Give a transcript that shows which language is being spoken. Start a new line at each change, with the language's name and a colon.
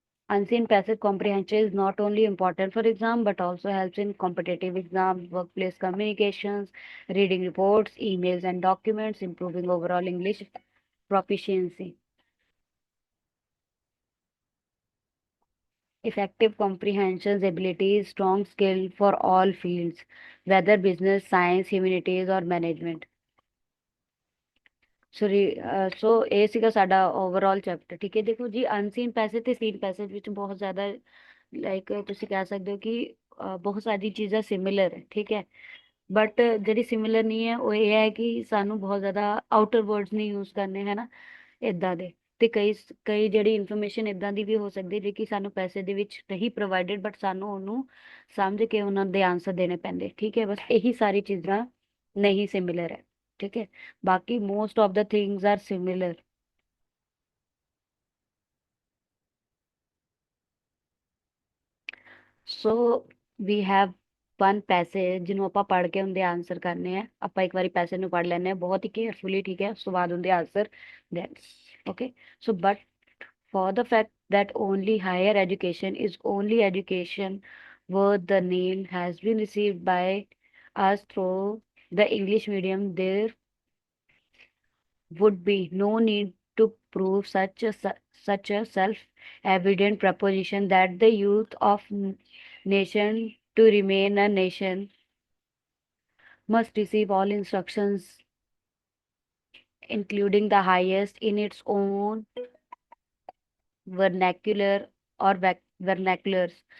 English: Unseen passage comprehension is not only important for exam but also helps in competitive exams, workplace communications, reading reports, emails and documents, improving overall English proficiency. Effective comprehension ability is strong skill for all fields, whether business, science, humanities or management.
Punjabi: ਸੋ ਇਹ ਸੀਗਾ ਸਾਡਾ overall chapter. ਠੀਕ ਹੈ, ਦੇਖੋ ਜੀ ਅਨਸੀਨ passage ਤੇ scene passage ਵਿੱਚ ਬਹੁਤ ਜ਼ਿਆਦਾ ਲਾਈਕ ਤੁਸੀਂ ਕਹਿ ਸਕਦੇ ਹੋ ਕਿ ਬਹੁਤ ਸਾਰੀ ਚੀਜ਼ਾਂ ਸਿਮਿਲਰ ਹੈ। ਠੀਕ ਹੈ, ਬਟ ਜਿਹੜੀ ਸਿਮਿਲਰ ਨਹੀਂ ਹੈ ਉਹ ਇਹ ਹੈ ਕਿ ਸਾਨੂੰ ਬਹੁਤ ਜ਼ਿਆਦਾ ਆਊਟਰ ਵਰਡਸ ਨਹੀਂ ਯੂਜ਼ ਕਰਨੇ ਹੈ ਨਾ, ਇਦਾਂ ਦੇ। ਤੇ ਕਈ ਜਿਹੜੀ ਇਨਫੋਰਮੇਸ਼ਨ ਇਦਾਂ ਦੀ ਵੀ ਹੋ ਸਕਦੀ ਜਿਹੜੀ ਕਿ ਸਾਨੂੰ ਪੈਸੇ ਦੇ ਵਿੱਚ ਨਹੀਂ ਪ੍ਰੋਵਾਈਡਡ, ਬਟ ਸਾਨੂੰ ਉਹਨੂੰ ਸਮਝ ਕੇ ਉਹਨਾਂ ਦੇ ਆਨਸਰ ਦੇਣੇ ਪੈਂਦੇ। ਠੀਕ ਹੈ, ਬਸ ਇਹੀ ਸਾਰੀ ਚੀਜ਼ਾਂ ਨਹੀਂ ਸਿਮਿਲਰ ਹੈ। ਠੀਕ ਹੈ, ਬਾਕੀ
English: Most of the things are similar. So we have one passage
Punjabi: ਜਿਹਨੂੰ ਆਪਾਂ ਪੜ੍ਹ ਕੇ ਉਹਦੇ ਆਨਸਰ ਕਰਨੇ ਆ। ਆਪਾਂ ਇੱਕ ਵਾਰੀ ਪੈਸੇ ਨੂੰ ਪੜ੍ਹ ਲੈਂਦੇ ਆ ਬਹੁਤ ਹੀ ਕੇਅਰਫੁਲੀ। ਠੀਕ ਹੈ, ਉਸ ਤੋਂ ਬਾਅਦ ਉਹਦੇ answer then okay.
English: So but for the fact that only higher education is only education worth the name has been received by us through the English medium, there would be no need to prove such a self-evident proposition that the youth of nation to remain a nation must receive all instructions, including the highest in its own vernacular or vernaculars.